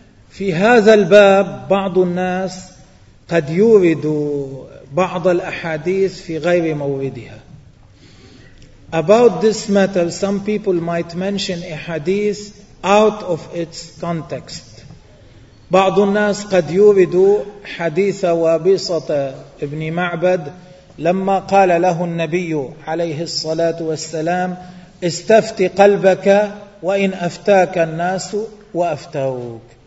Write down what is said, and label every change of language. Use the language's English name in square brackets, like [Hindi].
[Arabic] في هذا الباب بعض الناس قد يورد بعض الأحاديث في غير موردها. [English] About this matter, some people might mention a hadith out of its context. [Arabic] بعض الناس قد يورد حديث وابصة ابن معبد لما قال له النبي عليه الصلاة والسلام استفت قلبك وإن أفتاك الناس وأفتاوك.